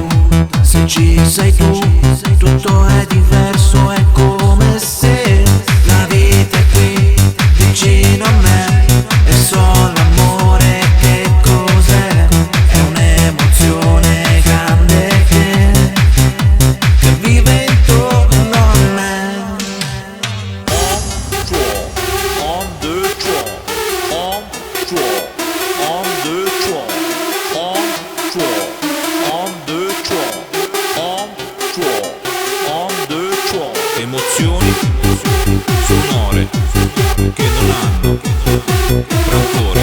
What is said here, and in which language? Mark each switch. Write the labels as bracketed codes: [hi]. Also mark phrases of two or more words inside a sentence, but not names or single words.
[it] Se ci sei tu, tutto è diverso, è come se la vita è qui, vicino a me, e so l'amore che cos'è. È un'emozione grande che vive intorno a me. [fr] On deux trois, on trois, on deux trois, on trois, on deux trois, on trois, on deux trois. [it] Emozioni sonore che non hanno rancore.